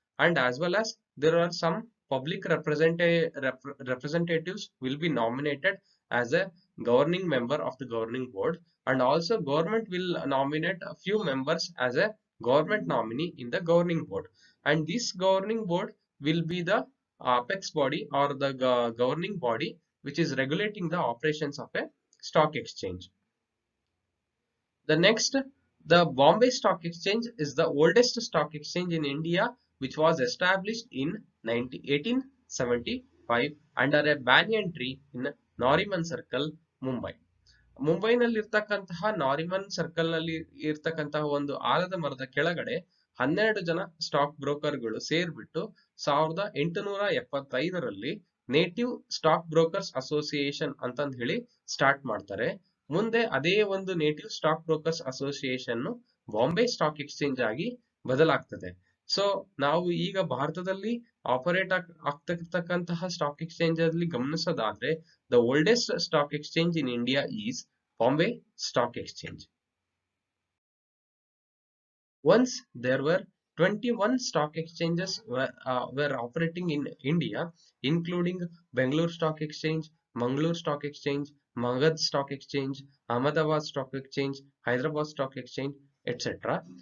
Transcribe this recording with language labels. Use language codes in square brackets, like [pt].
[en] and as well as there are some public representatives will be nominated as a governing member of the governing board, and also government will nominate a few members as a government nominee in the governing board, and this governing board will be the apex body or the governing body which is regulating the operations of a stock exchange. The next, the Bombay Stock Exchange is the oldest stock exchange in India, which was established in 1875 under a banyan tree in Nariman Circle, Mumbai. [kn] ಮುಂಬೈನಲ್ಲಿರ್ತಕ್ಕಂತಹ Nariman circle ನಲ್ಲಿ ಇರ್ತಕ್ಕಂತಹ ಒಂದು ಆಲದ ಮರದ ಕೆಳಗಡೆ 12 ಜನ stock ಬ್ರೋಕರ್ಗಳು ಸೇರ್ಬಿಟ್ಟು 1875ರಲ್ಲಿ native stock brokers association ಅಂತಂದ್ ಹೇಳಿ ಸ್ಟಾರ್ಟ್ ಮಾಡ್ತಾರೆ. ಮುಂದೆ ಅದೇ ಒಂದು native stock brokers association Bombay stock exchange ಆಗಿ ಬದಲಾಗ್ತದೆ. ಸೊ ನಾವು ಈಗ ಭಾರತದಲ್ಲಿ ಆಪರೇಟ್ ಆಗ್ತಿರ್ತಕ್ಕಂತಹ ಸ್ಟಾಕ್ ಎಕ್ಸ್ಚೇಂಜ್ ಅಲ್ಲಿ ಗಮನಿಸೋದಾದ್ರೆ, [en] the oldest stock exchange in India is Bombay Stock Exchange. Once there were 21 stock exchanges were operating in India, including Bangalore Stock Exchange, Mangalore Stock Exchange, Magad Stock Exchange, Ahmedabad Stock Exchange, Hyderabad Stock Exchange, etc.